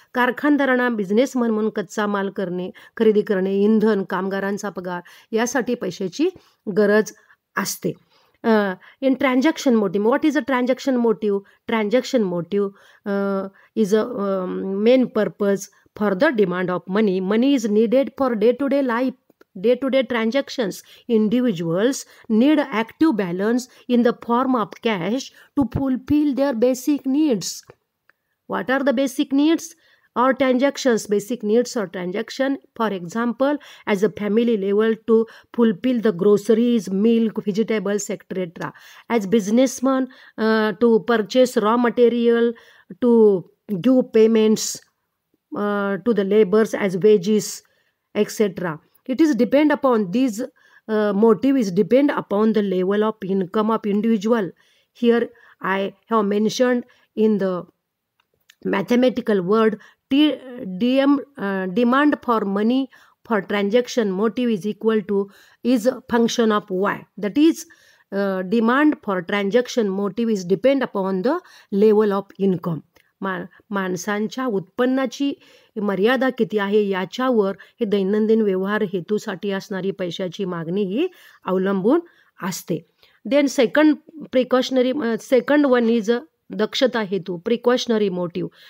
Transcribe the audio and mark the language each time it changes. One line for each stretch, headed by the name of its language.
Marathi: कारखानदारांना बिझनेसमन म्हणून कच्चा माल खरेदी करणे, इंधन, कामगारांचा पगार यासाठी पैशाची गरज असते.
English: In transaction motive, what is a transaction motive? Transaction motive is a main purpose for the demand of money. Money is needed for day-to-day life, day-to-day transactions. Individuals need active balance in the form of cash to fulfill their basic needs. What are the basic needs or transactions? Basic needs or transaction, for example, as a family level to fulfill the groceries, milk, vegetables, etc. As businessmen to purchase raw material, to give payments to the laborers as wages, etc. It is depend upon these motive is depend upon the level of income of individual. Here I have mentioned in the mathematical word demand for money for transaction motive is equal to is a function of y. That is demand for transaction motive is depend upon the level of income.
Marathi: माणसांच्या उत्पन्नाची मर्यादा किती आहे याच्यावर हे दैनंदिन व्यवहार हेतूसाठी असणारी पैशाची मागणी ही अवलंबून असते.
English: then second one is
Marathi: दक्षता हेतू,
English: Precautionary motive.